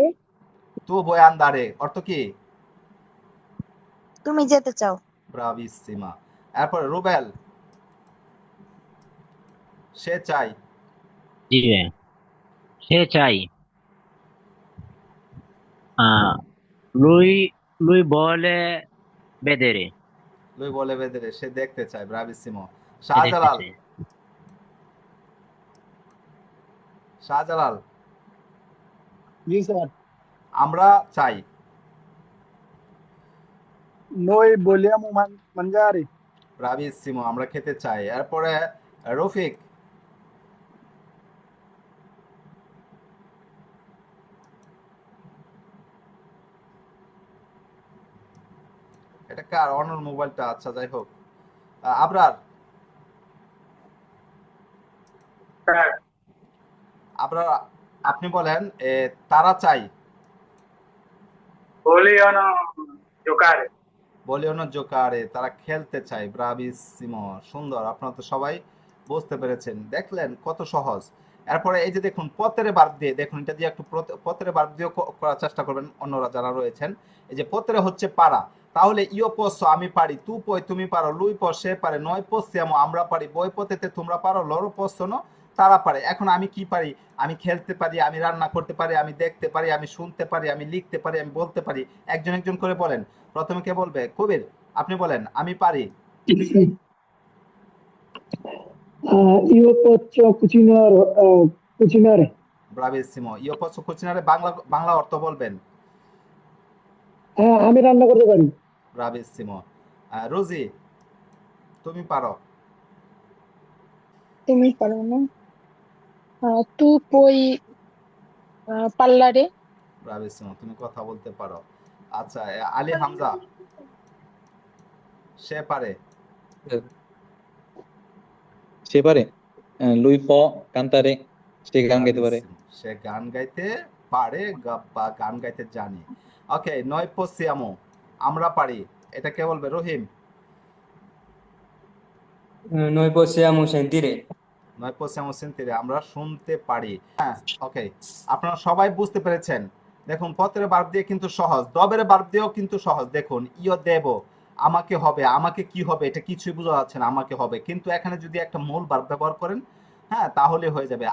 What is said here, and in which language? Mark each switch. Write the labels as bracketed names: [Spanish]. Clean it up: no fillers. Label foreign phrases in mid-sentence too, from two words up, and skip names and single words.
[Italian] tu vuoi andare [Bangla] অর্থ কি? তুমি যেতে চাও। ব্রাভিসিমা। এরপরে রুবেল, সে চাই। জি ভাইয়া। সে চাই। আহ [Italian] lui lui vuole vedere। lui vuole vedere, [Bangla] সে দেখতে চায়। ব্রাভিসিমো। সে দেখতে শাহজালাল, চাই। শাহজালাল, জি স্যার। আমরা চাই। [Italian] Noi vogliamo mangiare। [Bangla] ব্রাভিসিমো, আমরা খেতে চাই। এরপরে রফিক, এটা কার? অনর মোবাইলটা, আচ্ছা যাই হোক। আবরার, স্যার আবরার, আপনি বলেন তারা চাই। [Italian] vogliono giocare। vogliono giocare, [Bangla] তারা খেলতে চায়। ব্রাভিসিমো, সুন্দর, আপনারা তো সবাই বুঝতে পেরেছেন, দেখলেন কত সহজ। এরপরে এই যে দেখুন পতেরে বার্ব দিয়ে, দেখুন এটা দিয়ে একটু পতেরে বার্ব দিয়ে করার চেষ্টা করবেন অন্যরা যারা রয়েছেন। এই যে পতেরে হচ্ছে পারা, তাহলে [Italian] io posso [Bangla] আমি পারি, [Italian] tu puoi [Bangla] তুমি পারো, [Italian] lui può [Bangla] সে পারে, [Italian] noi possiamo [Bangla] আমরা পারি, [Italian] voi potete [Bangla] তোমরা পারো, [Italian] loro possono [Bangla] তারা পারে। এখন আমি কি পারি? আমি খেলতে পারি, আমি রান্না করতে পারি, আমি দেখতে পারি, আমি শুনতে পারি, আমি লিখতে পারি, আমি বলতে পারি। একজন একজন করে বলেন। প্রথমে কে বলবে? কবির, আপনি বলেন। আমি পারি। [Italian] Io posso cucinare। [Bangla] ব্রাভিসিমো। [Italian] io posso cucinare [Bangla] বাংলা বাংলা অর্থ বলবেন। হ্যাঁ, আমি রান্না করতে পারি। ব্রাভিসিমো। রোজি, তুমি পারো। তুমি পারো না? [Italian] Tu puoi parlare, [Bangla] ব্রাভিসিমো, তুমি কথা বলতে পারো। আচ্ছা, আলী হামজা, সে পারে। সে পারে। [Italian] lui può cantare, [Bangla] সে গান গাইতে পারে। ব্রাভিসিমো, সে গান গাইতে পারে বা গান গাইতে জানে। ওকে, [Italian] noi possiamo, [Bangla] আমরা পারি। এটা কে বলবে? রহিম। [Italian] Noi possiamo sentire। noi possiamo sentire, [Bangla] আমরা শুনতে পারি। হ্যাঁ, ওকে, আপনারা সবাই বুঝতে পেরেছেন। দেখুন পতের বার্ব দিয়ে কিন্তু সহজ, দবের বার্ব দিয়েও কিন্তু সহজ। দেখুন [Italian] io devo, [Bangla] আমাকে হবে, আমাকে কি হবে এটা কিছুই বোঝা যাচ্ছে না, আমাকে হবে। কিন্তু এখানে যদি একটা মূল বার্ব ব্যবহার করেন, হ্যাঁ, তাহলে হয়ে যাবে।